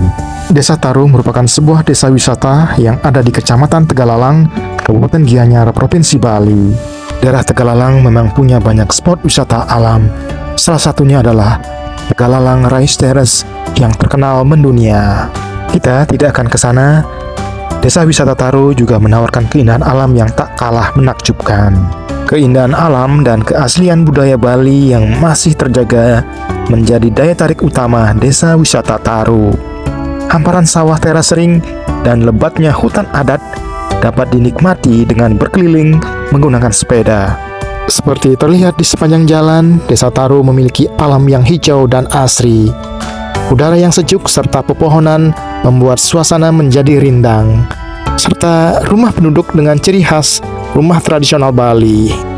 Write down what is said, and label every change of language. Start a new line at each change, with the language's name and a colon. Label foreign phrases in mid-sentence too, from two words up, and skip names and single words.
Indonesian: Desa Taru merupakan sebuah desa wisata yang ada di Kecamatan Tegalalang, Kabupaten Gianyar, Provinsi Bali. Daerah Tegalalang memang punya banyak spot wisata alam. Salah satunya adalah Tegalalang Rice Terrace yang terkenal mendunia. Kita tidak akan ke sana. Desa wisata Taru juga menawarkan keindahan alam yang tak kalah menakjubkan. Keindahan alam dan keaslian budaya Bali yang masih terjaga menjadi daya tarik utama desa wisata Taru. Hamparan sawah teras sering dan lebatnya hutan adat dapat dinikmati dengan berkeliling menggunakan sepeda. Seperti terlihat di sepanjang jalan, Desa Taru memiliki alam yang hijau dan asri. Udara yang sejuk serta pepohonan membuat suasana menjadi rindang, serta rumah penduduk dengan ciri khas rumah tradisional Bali.